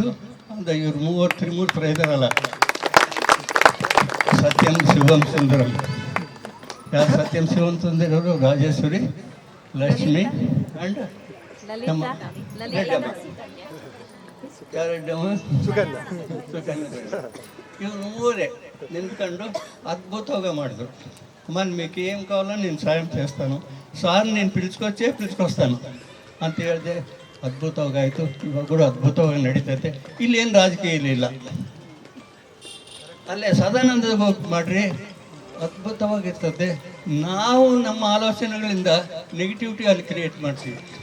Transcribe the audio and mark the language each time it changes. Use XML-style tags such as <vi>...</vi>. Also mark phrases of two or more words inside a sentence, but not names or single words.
<kn>ಒಂದು ಇವ್ರು 3 ಇದಾರಲ್ಲ, ಸತ್ಯಂ ಶಿವಂ ಸುಂದರಂ. ಯಾರು ಸತ್ಯಂ ಶಿವಂ ಸುಂದರರು? ರಾಜೇಶ್ವರಿ, ಲಕ್ಷ್ಮಿ ಆ್ಯಂಡ್ ನಮ್ಮ ಸುಕನ್ಯ. ಇವ್ರು 3 ನಿಂತ್ಕೊಂಡು అద్భుతంగా ಮಾಡಿದ್ರು.</kn> <te>అమ్మ మీకు ఏం కావాలో నేను సాయం చేస్తాను, సార్ నేను పిలుచుకొస్తాను</te> <kn>ಅಂತ ಹೇಳಿದೆ. ಅದ್ಭುತವಾಗಿ ಆಯಿತು. ಇವಾಗ ಕೂಡ ಅದ್ಭುತವಾಗಿ ನಡೀತೈತೆ. ಇಲ್ಲೇನು ರಾಜಕೀಯ ಇಲ್ಲ. ಅಲ್ಲೇ ಸದಾನಂದ ಮಾಡಿರಿ, ಅದ್ಭುತವಾಗಿರ್ತದೆ. ನಾವು ನಮ್ಮ ಆಲೋಚನೆಗಳಿಂದ ನೆಗೆಟಿವಿಟಿ ಅಲ್ಲಿ ಕ್ರಿಯೇಟ್ ಮಾಡ್ತೀವಿ.</kn>